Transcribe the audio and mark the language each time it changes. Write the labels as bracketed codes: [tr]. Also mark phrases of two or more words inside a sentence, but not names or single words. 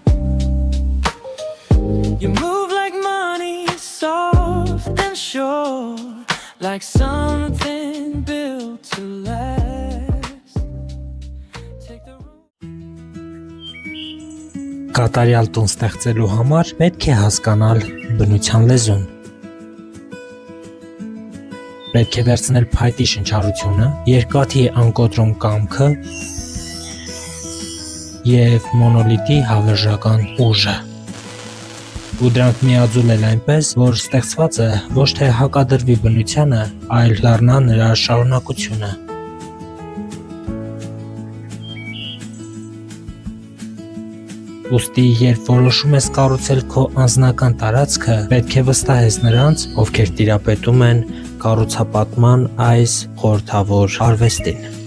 [en] You move like money, soft and sure, like something built to last. Take the [hy] Կատարյալ տուն ստեղծելու համար պետք է հասկանալ բնության լեզուն։ Պետք է վերցնել փայտի շնչառությունը, երկաթի անկոտրում կամքը և մոնոլիթի հավերժական ուժը։ Ու դրանք միաձուլել այնպես, որ ստեղծվածը ոչ թե հակադրվի բնությանը, այլ դառնա նրա շարունակությունը։ Ուստի, երբ որոշում ես կառուցել քո անձնական տարածքը, պետք է վստահես նրանց, ովքեր տիրապետում են կառուցապատման այս խորհրդավոր արվեստին։